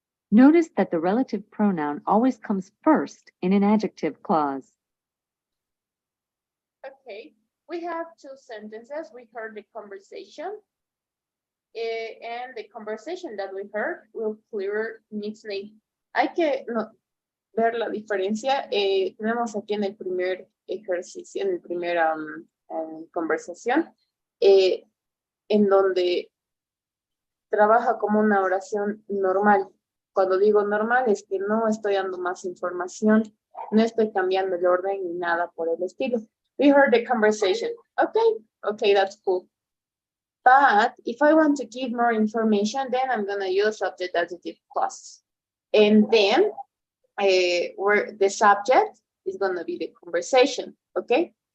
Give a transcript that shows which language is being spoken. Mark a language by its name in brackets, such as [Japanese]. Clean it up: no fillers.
[English] Notice that the relative pronoun always comes first in an adjective clause. Okay. We have 2 sentences. We heard the conversation. And the conversation that we heard will clear Nick's name. [Spanish] ver la diferencia. Tenemos aquí en el primer ejercicio, en el primer conversación, en donde trabaja como una oración normal. Cuando digo normal es que no estoy dando más información, no estoy cambiando el orden ni nada por el estilo. [English] We heard the conversation. Okay, that's cool. But if I want to give more information, then I'm going to use subject adjective clauses. And then where the subject is going to be the conversation, okay?